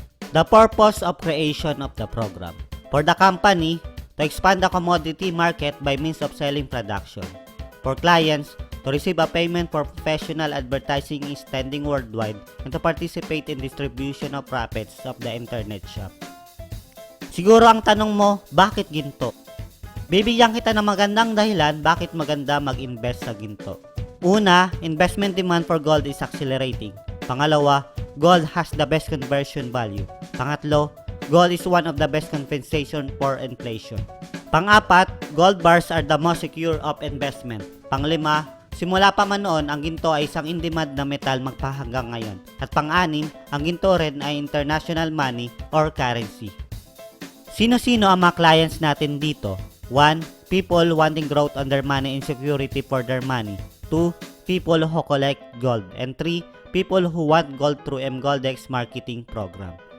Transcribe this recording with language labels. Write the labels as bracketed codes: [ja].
[en] The purpose of creation of the program. For the company, to expand the commodity market by means of selling production. For clients, to receive a payment for professional advertising extending worldwide and to participate in distribution of profits of the internet shop. [tl] Siguro ang tanong mo, bakit ginto? Bibigyan kita ng magandang dahilan bakit maganda mag-invest sa ginto. [en] Una, investment demand for gold is accelerating. Pangalawa, gold has the best conversion value. Pangatlo, gold is one of the best compensation for inflation. Pang-apat, gold bars are the most secure of investment. [tl] Panglima, simula pa man noon, ang ginto ay isang in-demand na metal magpahanggang ngayon. At pang-anim, ang ginto rin ay [en] international money or currency. [tl] Sino-sino ang mga clients natin dito? 1. [en] People wanting growth on their money and security for their money. 2. People who collect gold. And 3. People who want gold through mGoldex marketing program.